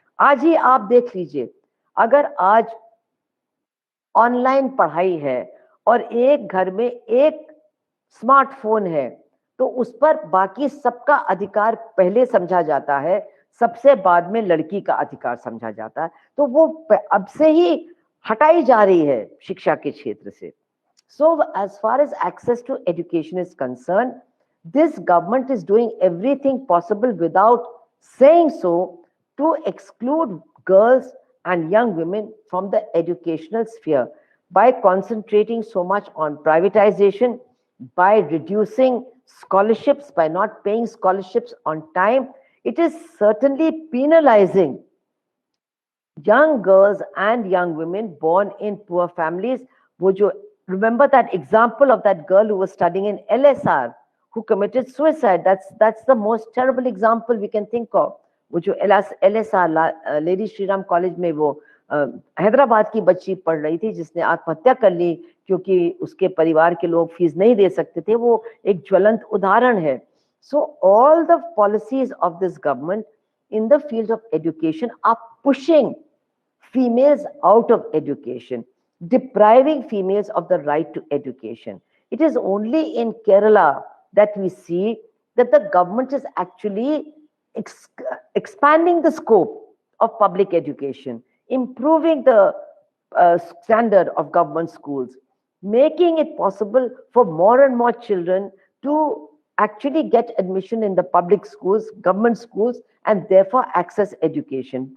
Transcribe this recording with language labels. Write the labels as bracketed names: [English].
[Hindi] आज ही आप देख लीजिए, अगर आज ऑनलाइन पढ़ाई है और एक घर में एक स्मार्टफोन है, तो उस पर बाकी सबका अधिकार पहले समझा जाता है, सबसे बाद में लड़की का अधिकार समझा जाता है। तो वो अब से ही हटाई जा रही है शिक्षा के क्षेत्र से। [English] So as far as access to education is concerned, this government is doing everything possible without saying so to exclude girls and young women from the educational sphere by concentrating so much on privatization, by reducing scholarships, by not paying scholarships on time. It is certainly penalizing young girls and young women born in poor families. [Hindi] वो जो [English] remember that example of that girl who was studying in LSR who committed suicide? That's the most terrible example we can think of. [Hindi] वो जो LSR lady Shriram college में वो हैदराबाद की बच्ची पढ़ रही थी जिसने आत्महत्या कर ली क्योंकि उसके परिवार के लोग फीस नहीं दे सकते थे, वो एक ज्वलंत उदाहरण है। [English] So all the policies of this government in the field of education are pushing females out of education, depriving females of the right to education. It is only in Kerala that we see that the government is actually expanding the scope of public education, improving the standard of government schools, making it possible for more and more children to actually get admission in the public schools, government schools, and therefore access education.